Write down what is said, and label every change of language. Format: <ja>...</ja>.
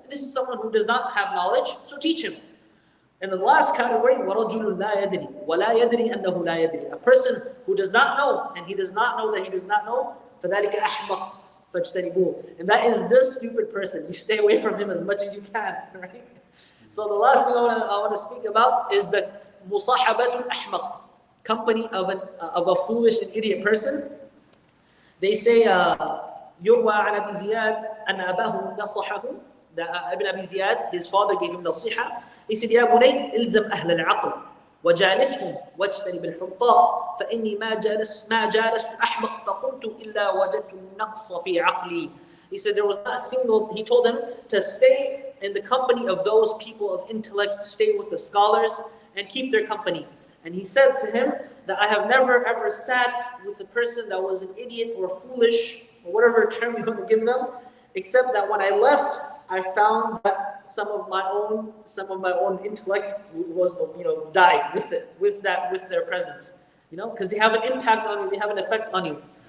<en>This is someone who does not have knowledge, so teach him. And the last category, وَرَجُلٌ لَا يَدْرِي وَلَا يَدْرِي أَنَّهُ لَا يَدْرِي. A person who does not know and he does not know that he does not know.</en> <ar>فَذَلِكَ أَحْمَقٌ فَاجْتَنِبُوهُ.</ar> <en>And that is this stupid person. You stay away from him as much as you can, right? So the last thing I want to speak about is the مُصَاحَبَةُ الْأَحْمَقِ. Company of a foolish and idiot person.</en> <ar>They say, يروى عن أبي زياد أن أباه نصحه.</ar> <en>Ibn Abi Ziyad, his father gave him nasiha.</en> <ar>He said, يا بني إلزم أهل العقل وجالسهم واجتنب الحمقاء فإني ما جالست أحمق فقلت إلا وجدت النقص في عقلي.</ar> <en>He said there was not a single, he told him to stay in the company of those people of intellect, stay with the scholars, and keep their company. And he said to him that I have never ever sat with a person that was an idiot or foolish, or whatever term you want to give them, except that when I left, I found that some of my own intellect was, died with their presence, because they have an impact on you, they have an effect on you.</en>